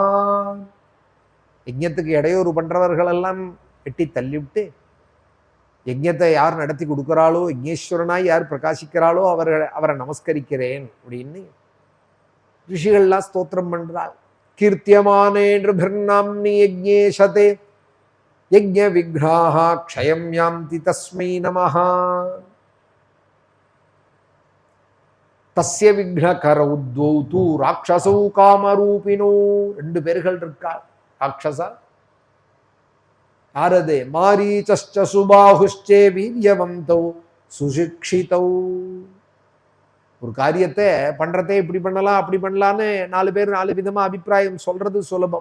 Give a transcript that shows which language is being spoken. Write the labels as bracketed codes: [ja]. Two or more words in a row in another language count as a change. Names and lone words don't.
[ta] யஜ்ஞத்துக்கு இடையூறு பண்றவர்கள் எல்லாம் வெட்டி தள்ளிவிட்டு யஜ்ஞத்தை யார் நடத்தி கொடுக்கிறாளோ, யஜ்ஞேஸ்வரனாய் யார் பிரகாசிக்கிறாளோ அவரை நமஸ்கரிக்கிறேன் அப்படின்னு ரிஷிகள்லாம் ஸ்தோத்திரம் பண்றாள். [sa] कीर्त्यमाने नृपैर्नाम्नि यज्ञेशे यज्ञ विघ्नाः क्षयं यान्ति तस्मै नमः. तस्य विघ्नकरौ द्वौ राक्षसौ कामरूपिणौ. [ta] 2 பேர்கள் இருக்காள் ராட்சசா. யாரது? [sa] मारीचश्च सुबाहुश्च वीर्यवन्तौ सुशिक्षितौ. [ta] ஒரு காரியத்தை பண்றதே இப்படி பண்ணலாம் அப்படி பண்ணலான்னு 4 பேர் 4 விதமா அபிப்பிராயம் சொல்றது சுலபம்.